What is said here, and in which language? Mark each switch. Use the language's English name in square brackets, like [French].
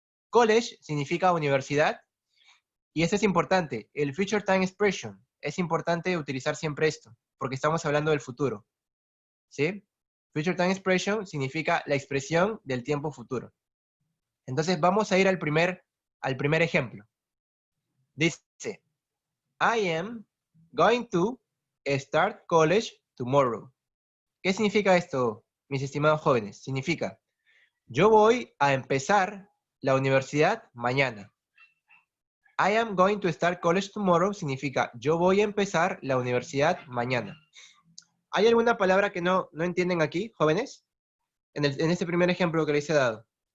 [Spanish] College significa universidad. Y esto es importante, el future time expression. Es importante utilizar siempre esto, porque estamos hablando del futuro. ¿Sí? Future time expression significa la expresión del tiempo futuro. Entonces vamos a ir al primer ejemplo. Dice, [English] I am going to start college tomorrow. [Spanish] ¿Qué significa esto, mis estimados jóvenes? Significa, yo voy a empezar la universidad mañana. [English] I am going to start college tomorrow [Spanish] significa, yo voy a empezar la universidad mañana. ¿Hay alguna palabra que no entienden aquí, jóvenes? En este primer ejemplo que les he dado.